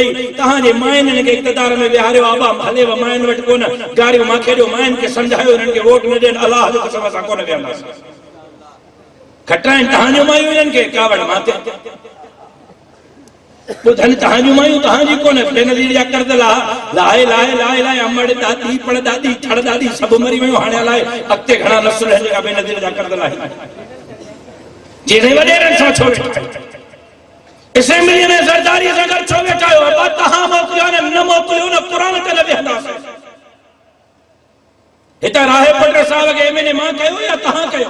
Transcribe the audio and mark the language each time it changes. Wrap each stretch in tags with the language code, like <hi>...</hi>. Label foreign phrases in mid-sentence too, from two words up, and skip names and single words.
<sd>तव्हांजे माइननि खे इक़्तिदार में विहारियो, आबा हलेव माइनि वटि कोन गारियूं मांखे ॾियो, माइनि खे सम्झायो हिननि खे वोट न ॾियनि, अलाह जो कसम असां कोन विहंदासीं। खटाइनि तव्हांजूं मायूं हिननि खे कावड़ मां ते ॿुधनि तव्हांजूं मायूं तव्हांजी कोन। बेनज़ीर जा कर्ज़ लाहे लाहे लाहे लाहे अमड़ दादी पड़ दादी ठड़ दादी सभु मरी वियूं। हाणे अलाए अॻिते घणा नसुल आहिनि जेका बेनज़ीर जा कर्ज़ लाहे। जेॾे वॾेरनि सां छो वेठा आहियो? असेंबली में ज़रदारी सां गॾु छो वेठा आहियो? अबा तव्हां मोकिलियो न मोकिलियो न, क़ुरान ते न विहंदासीं। हिते राहे पटर साहब खे एमएनए मां कयो या तव्हां कयो?</sd>